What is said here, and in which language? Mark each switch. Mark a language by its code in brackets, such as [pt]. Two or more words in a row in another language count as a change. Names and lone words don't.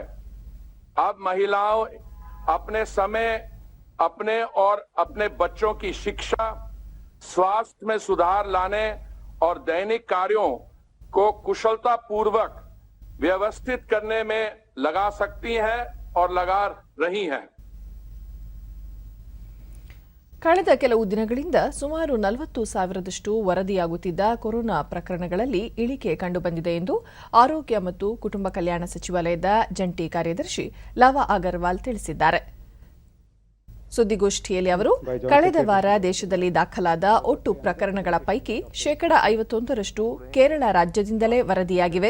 [hi] अब महिलाओं अपने समय, अपने और अपने बच्चों की शिक्षा, स्वास्थ्य में सुधार लाने और दैनिक कार्यों को कुशलतापूर्वक व्यवस्थित करने में लगा सकती हैं और लगा रही हैं। [kn] ಕಳೆದ ಕೆಲವು ದಿನಗಳಿಂದ ಸುಮಾರು 40,000ದಷ್ಟು ವರದಿಯಾಗುತ್ತಿದ್ದ ಕೊರೋನಾ ಪ್ರಕರಣಗಳಲ್ಲಿ ಇಳಿಕೆ ಕಂಡುಬಂದಿದೆ ಎಂದು ಆರೋಗ್ಯ ಮತ್ತು ಕುಟುಂಬ ಕಲ್ಯಾಣ ಸಚಿವಾಲಯದ ಜಂಟಿ ಕಾರ್ಯದರ್ಶಿ ಲವ ಅಗರ್ವಾಲ್ ತಿಳಿಸಿದ್ದಾರೆ. ಸುದ್ದಿಗೋಷ್ಠಿಯಲ್ಲಿ ಅವರು ಕಳೆದ ವಾರ ದೇಶದಲ್ಲಿ ದಾಖಲಾದ ಒಟ್ಟು ಪ್ರಕರಣಗಳ ಪೈಕಿ 51% ಕೇರಳ ರಾಜ್ಯದಿಂದಲೇ ವರದಿಯಾಗಿವೆ.